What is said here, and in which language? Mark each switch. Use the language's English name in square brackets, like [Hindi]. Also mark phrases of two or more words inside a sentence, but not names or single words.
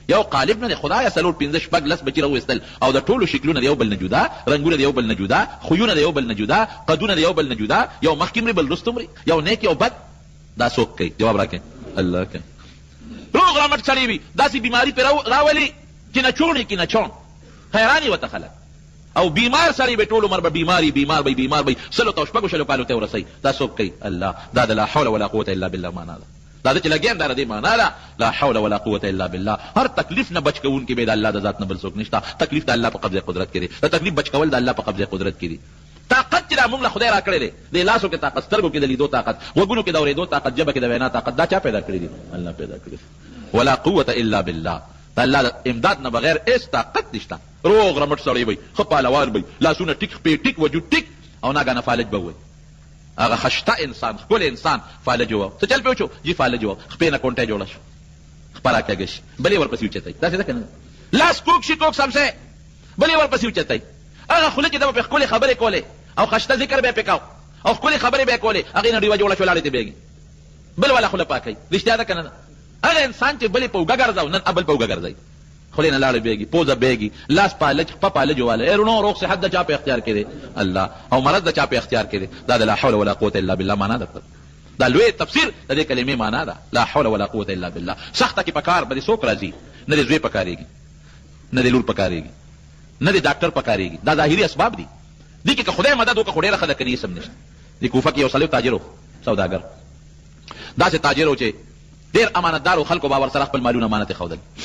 [Pashto] یو قالب نه دی، خدایه څلور پنځه شپږ لس بچي راویستل او د ټولو شکلونه د یو بل نه جدا، رنګونه د یو بل نه جدا، خویونه د یو بل نه جدا، قدونه د یو بل نه جدا، یو مخکې مري بل وروسته مري، یو نیک یو بد. دا څوک کوي؟ جواب راکړئ. الله کوي. روغ رمټ سړی وي، داسې بیماري پرې راولي چې نه چوڼې کې نه چوڼ، حیران یې ورته خلک. او بیمار سړی به ټول عمر به بیمار به سلو ته شپږو شلو کالو ته ورسوي. دا څوک کوي؟ الله. دا د [Arabic] لا حول ولا قوة الا بالله [Pashto] معنا ده. دا د چې لګیم دا د دې معنا ده [Arabic] لا حول ولا قوة الا بالله. [Pashto] هر تکلیف نه بچ کوونکی به د الله د ذات نه بل څوک نشته. تکلیف د الله په قبضه قدرت کې دی، د تکلیف بچ کول د الله په قبضه قدرت کې دی. طاقت چې دا موږ له خدای را کړی دی، د لاسو کې طاقت، سترګو کې د لیدو طاقت، غوږونو کې د اورېدو طاقت، ژبه کې د وینا طاقت، دا چا پیدا کړی دی؟ الله پیدا کړی. [Arabic] ولا قوة الا بالله. [Pashto] د الله د امداد نه بغیر هېڅ طاقت نشته. روغ رمټ سړی وي، ښه پهلوان وي، لاسونه ټیک خپې ټیک وجود ټیک، او ناګهانه فالج به ووایي. هغه خشته انسان، ښکلی انسان فالج وو. څه چل پې وچو؟ جي فالج وو، خپې نه کونټۍ جوړه شو، خپره کږه شي، بلې ورپسې اوچتئ. داسې ده که نه؟ لاس کوږ شي کوږ سمسې، بلې ورپسې اوچتئ. هغه خوله چې ده به پې ښکلې خبرې کولې او خشته ذکر به یې پې کو او ښکلې خبرې به یې کولې، هغې نه ډیوه جوړه شوه، لاړې ته بېږي، بل والا خوله پاکوي. رښتیا ده که نه؟ هغه انسان چې بلې په اوږه ګرځو، نن بل په اوږه ګرځوي، خولې نه لاړې بېږي، پوزه بېږي، لاس پالج خپه پالج والی. رونو روغ صحت د چا په اختیار کې دی؟ الله. او مرض د چا په اختیار کې دی؟ دا د [Arabic] لا حول ولا قوة الا بالله [Pashto] معنا ده. دا لوی تفسیر د دې کلمې معنا ده، [Arabic] لا حول ولا قوة الا بالله. [Pashto] سخته کې په کار به دې څوک راځي؟ نه دې زوی پکارېږي، نه دې لور پکارېږي، نه دې ډاکټر پکارېږي. دا ظاهري اسباب دي. دې کې که خدای مدد وکړه خو ډېره ښه ده، که نه سم نشته. دې کوفه کې یو سړی تاجر و، سوداګر، داسې تاجر و چې ډېر امانتدار و، خلکو به ورسره خپل مالونه امانت یې ښودل.